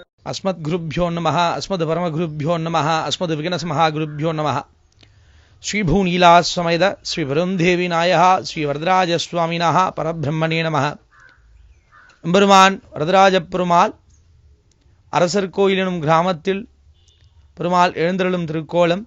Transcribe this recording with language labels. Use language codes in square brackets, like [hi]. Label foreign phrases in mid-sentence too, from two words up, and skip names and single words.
[sa] अस्मद्गुरुभ्यो नमः अस्मद्परमगुरुभ्यो नमः अस्मद्विघ्नसमहागुरुभ्यो नमः श्रीभूनीलासमेत श्रीवरुन्देवी नायः श्रीवरदराजस्वामिनः परब्रह्मणे नमः. [ta] எம்பெருமான் வரதராஜ பெருமாள் அரசர் கோயில் எனும் கிராமத்தில் பெருமாள் எழுந்தருளும் திருக்கோலம்.